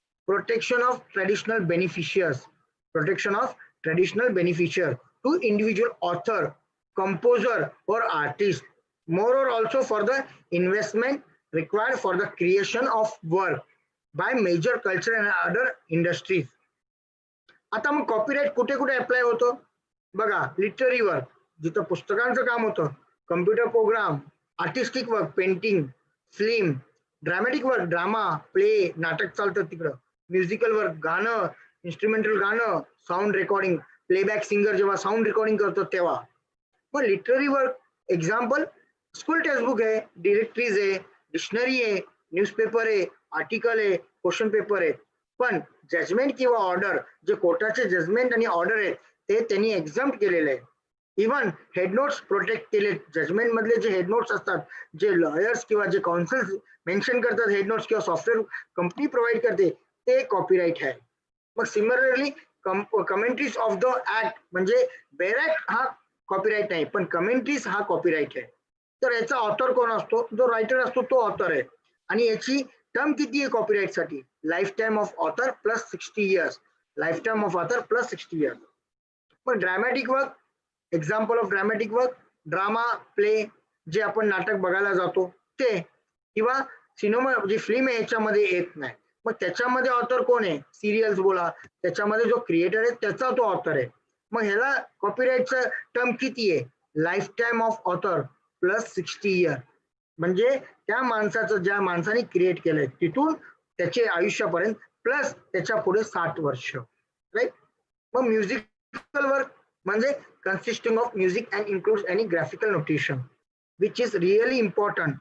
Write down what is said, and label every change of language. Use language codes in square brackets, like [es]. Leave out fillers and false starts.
[en] Protection of traditional beneficiaries. Protection of traditional beneficiary to individual author, composer or artist. Moreover, also for the investment required for the creation of work by major culture and other industries. [mr] आता मग copyright कुठे कुठे apply होतो बघा, literary work जिथं पुस्तकांचं काम होतं, computer program, artistic work, painting, film, dramatic work, drama, play, नाटक चालतं तिकडं, म्युझिकल वर्क, गाणं, इन्स्ट्रुमेंटल गाणं, साऊंड रेकॉर्डिंग, प्लेबॅक सिंगर जेव्हा साऊंड रेकॉर्डिंग करतो तेव्हा. मग literary work example school textbook आहे, डिरेक्टरीज आहे, डिक्शनरी आहे, न्यूजपेपर आहे, आर्टिकल आहे, क्वेश्चन पेपर आहे. पण जजमेंट किंवा ऑर्डर जे कोर्टाचे जजमेंट आणि ऑर्डर आहेत ते त्यांनी एक्झाम्प्ट केलेले आहे. इव्हन हेड नोट्स प्रोटेक्ट केले. जजमेंट मधले जे हेड नोट्स असतात, जे लॉयर्स किंवा जे काउन्सिल मेन्शन करतात, हेड नोट्स किंवा सॉफ्टवेअर कंपनी प्रोव्हाइड करते ते कॉपीराइट आहे. मग similarly commentaries of the act म्हणजे बेरॅक्ट हा कॉपीराइट नाही, पण कमेंट्रीज हा कॉपीराइट आहे. तर याचा ऑथर कोण असतो? जो रायटर असतो तो ऑथर आहे. आणि याची टर्म किती आहे कॉपीराइट साठी? [en] Life time of author plus 60 years. Life time of author plus 60 years. [mr] पण dramatic work, example of dramatic work, drama, play जे आपण नाटक बघायला जातो ते, किंवा सिनेमा जी फिल्म आहे याच्यामध्ये येत नाही. मग त्याच्यामध्ये ऑथर कोण आहे? सिरियल्स बोला, त्याच्यामध्ये जो क्रिएटर आहे त्याचा तो ऑथर आहे. मग ह्याला कॉपीराइटचं टर्म किती आहे? [en] Life time of author plus 60 year. [mr] म्हणजे त्या माणसाचं, ज्या माणसाने क्रिएट केलंय तिथून त्याचे आयुष्यापर्यंत प्लस त्याच्या पुढे 60 वर्ष. राईट. [en] मग musical work म्हणजे consisting of music and includes any graphical notation which is really important.